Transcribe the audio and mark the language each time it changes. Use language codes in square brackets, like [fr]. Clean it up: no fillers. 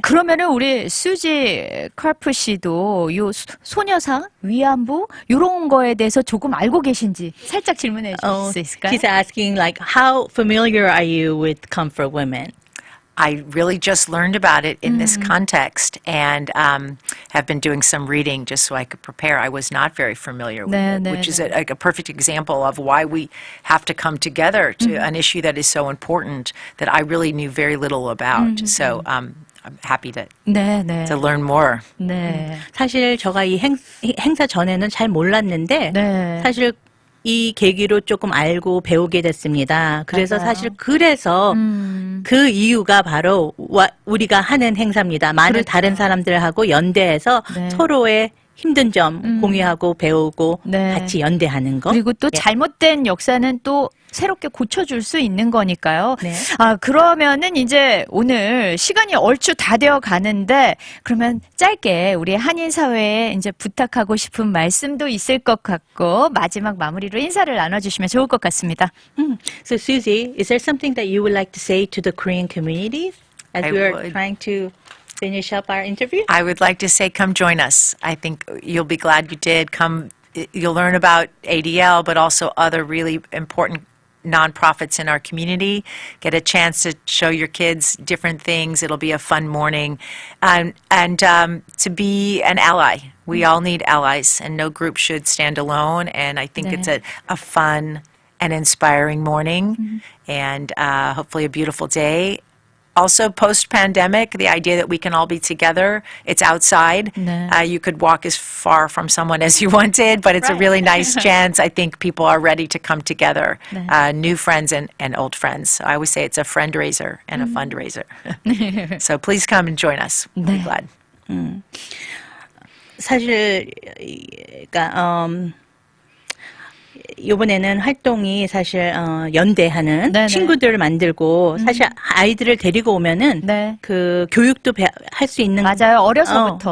[ko] 그러면은 우리 수지 칼프 씨도 요 소녀상, 위안부 요런 거에 대해서 조금 알고 계신지 살짝 질문해 주실 수 있을까요? [en] She's asking like, how familiar are you with Comfort Women? I really just learned about it in this context and have been doing some reading just so I could prepare. I was not very familiar with [ko] 네, [en] it, [ko] 네, [en] which is [ko] 네. [en] a perfect example of why we have to come together to an issue that is so important that I really knew very little about. So I'm happy [ko] 네, 네. [en] to learn more. [ko] 네. 사실 제가 이 행사 전에는 잘 몰랐는데 네. 사실 이 계기로 조금 알고 배우게 됐습니다. 그래서 맞아요. 사실 그래서 그 이유가 바로 우리가 하는 행사입니다. 많은 그렇죠. 다른 사람들하고 연대해서 네. 서로의 힘든 점 공유하고 배우고 네. 같이 연대하는 거. 그리고 또 예. 잘못된 역사는 또 새롭게 고쳐줄 수 있는 거니까요. 네. 아, 그러면은 이제 오늘 시간이 얼추 다 되어 가는데 그러면 짧게 우리 한인사회에 이제 부탁하고 싶은 말씀도 있을 것 같고 마지막 마무리로 인사를 나눠주시면 좋을 것 같습니다. [en] So Susie, is there something that you would like to say to the Korean communities as I we are would. trying to finish up our interview? I would like to say, come join us. I think you'll be glad you did. Come, you'll learn about ADL, but also other really important nonprofits in our community. Get a chance to show your kids different things. It'll be a fun morning, and to be an ally. We all need allies, and no group should stand alone. And I think it's a fun and inspiring morning, and hopefully a beautiful day. Also, post-pandemic, the idea that we can all be together, it's outside. [ko] 네. [en] You could walk as far from someone as you wanted, but it's a really nice chance. I think people are ready to come together, new friends and old friends. I always say it's a friend raiser and a fundraiser. So please come and join us. We'll be [ko] 네. [en] glad. [ko] 사실 그러니까 이번에는 활동이 사실 연대하는 네네. 친구들을 만들고 사실 아이들을 데리고 오면은 네. 그 교육도 할 수 있는 맞아요. 어려서부터.